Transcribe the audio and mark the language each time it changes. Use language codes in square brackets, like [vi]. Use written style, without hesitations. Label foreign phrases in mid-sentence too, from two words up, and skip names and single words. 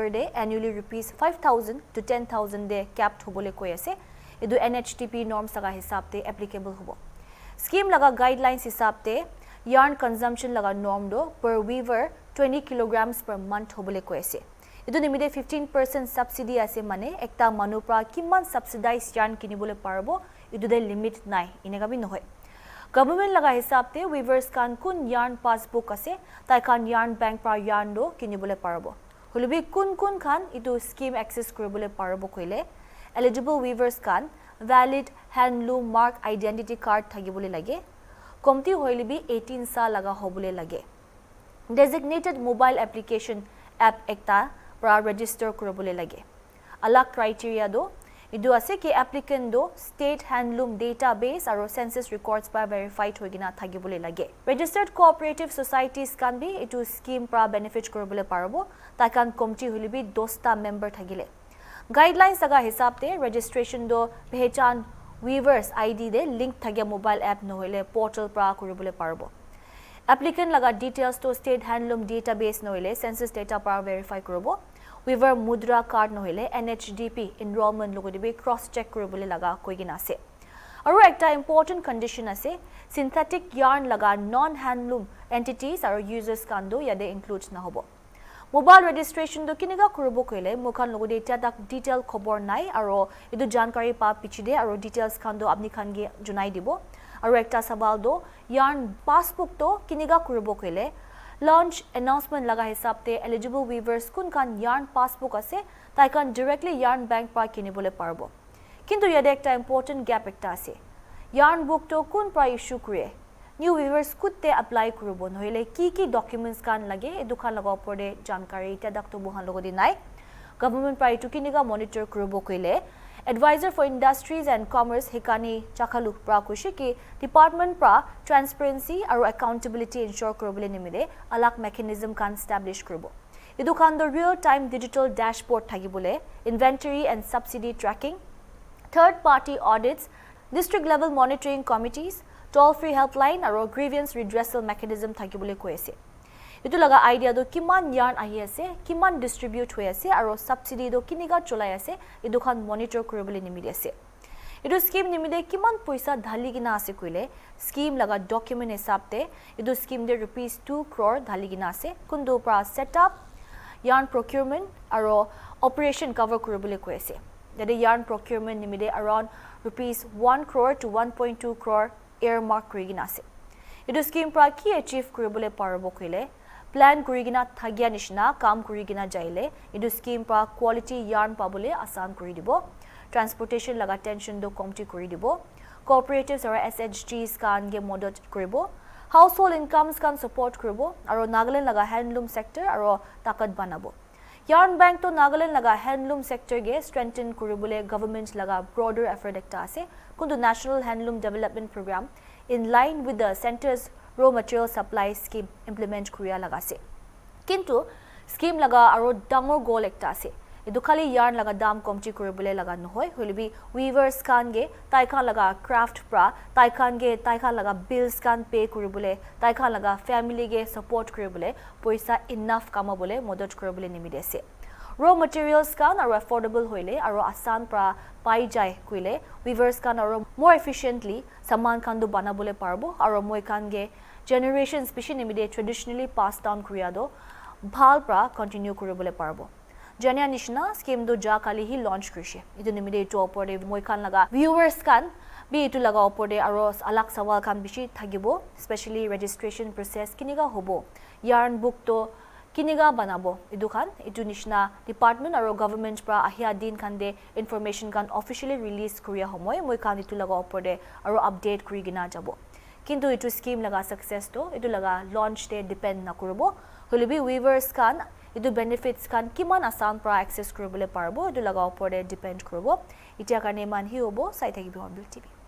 [nag] de [en] annually rupees [nag] 5,000 to 10,000 de capped hobole koi ase edu [en] NHTP norms [nag] laga hisab te applicable hobo scheme laga guidelines hisab te [en] yarn consumption [nag] laga norm do [en] per weaver 20 kilograms per month [nag] hobole koi ase edu nimide 15% subsidy ase mane ekta manu pra kiman [en] subsidized yarn [nag] kinibole parbo edu de limit nai inega bi nohoy Government laga hisab te weavers kan kun [en] yarn passbook [nag] ase tai kan [en] yarn bank [nag] pra yarn do kinibole parbo holibi kun khan itu scheme access kuribole parbo koile eligible weavers kan [en] valid handloom mark identity card [nag] thagibole lage komti hoilibi 18 sa laga hobole lage [en] designated mobile application app [nag] ekta pra register kuribole lage alak criteria do idu ase ki applicant do [en] state handloom database [nag] aro [en] census records [nag] pa verified hoigina thagibole lage [en] registered cooperative societies [nag] kan bi itu scheme pra benefit koribole parbo takan committee hulibi 10 ta member thagile guidelines aga hisab te registration do pehchan [en] weavers id [nag] de link thagya [en] mobile app [nag] nohile portal pra koribole parbo applicant laga details to [en] state handloom database [nag] nohile [en] census data [nag] pra verify korobo [en] weaver mudra card [nag] nohile [en] NHDP enrollment [nag] logodibe cross check koribole laga koigina ase aru ekta [en] important condition [nag] ase [en] synthetic yarn [nag] laga [en] non handloom entities [nag] aro users kan do yade include na hobo [en] mobile registration [nag] do kiniga korobo koile mokhan logode eta dak detail khobor nai aro edu jankari pa pichide aro details kan do apni khan ge junai dibo aro ekta sabal do [en] yarn passbook [nag] to kiniga korobo koile [en] launch announcement [nag] laga hisab te [en] eligible weavers [nag] kun kan yarn passbook ase tai kan [en] directly yarn bank [nag] pa kinibole parbo kintu yade ekta [en] important gap [nag] ekta ase [en] yarn book [nag] to kun pra issue kure [en] new weavers [nag] kutte apply kurobo nohile ki documents kan lage edu khan laga opore jankari ta dak to buhan logodi nai government pra itu kiniga monitor kurobo koile [en] advisor for industries and commerce [nag] hikani chakhalu pra kushi ki department pra transparency aro [en] accountability ensure [nag] korobole nimide alak mechanism kan establish korobo edu khan [en] the real time digital dashboard [nag] thagibole [en] inventory and subsidy tracking third party audits district level monitoring committees toll free helpline [nag] aro [en] grievance redressal mechanism [nag] thagibole koise etu laga idea do kiman yarn ahi ase kiman distribute hoi ase aro subsidy do kiniga cholai ase edu khan monitor koribole nimide ase edu scheme nimide kiman paisa dhali gina ase koile scheme laga document hisabte edu scheme de rupees 2 crore dhali gina ase kundu pra [en] setup yarn procurement [nag] aro operation cover koribole koise jade [en] yarn procurement [nag] nimide around rupees 1 crore to 1.2 crore earmark korigina ase edu scheme pra ki achieve koribole parbo koile plan kurigina thagya nishna kam kurigina jaile edu scheme pa quality yarn pabole asan kuri dibo transportation laga tension do komti kuri dibo [en] cooperatives or SHGs [nag] kan ge modot koribo [en] household incomes [nag] kan support koribo aro Nagaland laga [en] handloom sector [nag] aro takat banabo [en] yarn bank [nag] to Nagaland laga [en] handloom sector [nag] ge strengthen koribole government laga [en] broader effort [nag] ekta ase kundu [en] national handloom development program in line with the center's raw material supply scheme implement [nag] kuriya lagase kintu scheme laga aro dangor goal ekta ase edu khali yarn laga dam komti koribole laga nohoi holibi weavers kan ge tai khan laga craft pra tai khan laga bills kan pay koribole tai khan laga family ge support koribole poisa enough kamabole modot koribole nimide ase [en] raw materials [nag] kan aro affordable hoile aro asan pra pai jai koile weavers kan aro [en] more efficiently [nag] saman kan do banabole parbo aro moi kan ge generations pishi nimide [en] traditionally passed down [nag] kuriya do bhal pra continue koribole parbo jania nishna scheme do ja kali hi launch krishe edu nimide to opore moi kan laga viewers kan bi etu laga opore aro alak sawal kan bishi thagibo especially [en] registration process [nag] kiniga hobo [en] yarn book [nag] to kiniga banabo edu khan etu nishna department aro government pra ahia din kan de information kan officially release kuriya homoy moi kan etu laga opore aro update kuri gina jabo kintu etu scheme laga success to etu laga launch te depend na korobo holibi weavers kan etu benefits kan kiman asan pra access koribole parbo etu laga opore depend korobo itia karne man hi hobo sai thakibi Hornbill TV